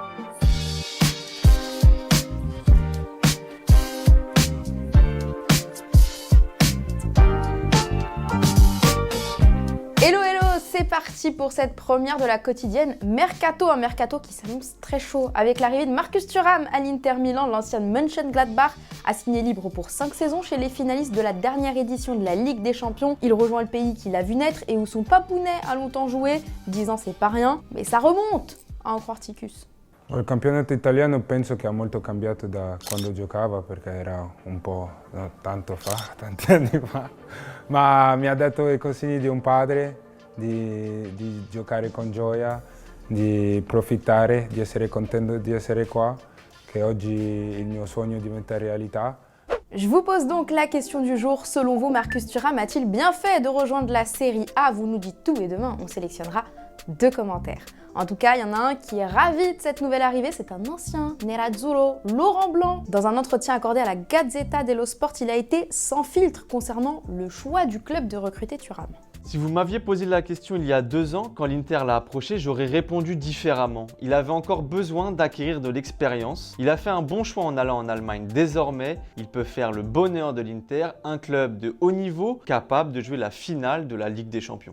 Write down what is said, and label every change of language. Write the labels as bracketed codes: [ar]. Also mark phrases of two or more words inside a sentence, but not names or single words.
[en] Hello hello, [fr] c'est parti pour cette première de la quotidienne Mercato, un mercato qui s'annonce très chaud. Avec l'arrivée de Marcus Thuram à l'Inter Milan, l'ancien Mönchengladbach a signé libre pour 5 saisons chez les finalistes de la dernière édition de la Ligue des Champions. Il rejoint le pays qu'il a vu naître et où son papounet a longtemps joué. 10 ans c'est pas rien, mais ça remonte, à en croire Ticus. [it] Il campionato italiano penso che ha molto cambiato da quando giocava perché era un po' tanto fa, tanti anni fa, ma mi ha dato i consigli di un padre di giocare con gioia, di approfittare, di essere contento di essere qua, che oggi il mio sogno diventa realtà. [fr] Je vous pose donc la question du jour. Selon vous, Marcus Thuram a-t-il bien fait de rejoindre la Serie A? Vous nous dites tout et demain, on sélectionnera 2 commentaires. En tout cas, il y en a un qui est ravi de cette nouvelle arrivée, c'est un ancien Nerazzurro, Laurent Blanc. Dans un entretien accordé à la Gazzetta dello Sport, il a été sans filtre concernant le choix du club de recruter Thuram. Si vous m'aviez posé la question il y a 2 ans, quand l'Inter l'a approché, j'aurais répondu différemment. Il avait encore besoin d'acquérir de l'expérience. Il a fait un bon choix en allant en Allemagne. Désormais, il peut faire le bonheur de l'Inter, un club de haut niveau capable de jouer la finale de la Ligue des Champions.